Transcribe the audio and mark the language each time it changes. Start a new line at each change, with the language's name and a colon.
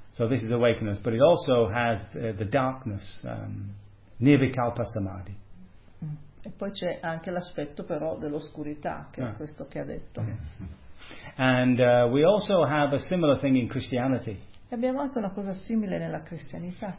English: So this is awakeness, but it also has the darkness, nirvikalpa samadhi.
Italian: E poi c'è anche l'aspetto però dell'oscurità, che è questo che ha detto.
English: And we also have a similar thing in Christianity.
Italian: E abbiamo anche una cosa simile nella cristianità.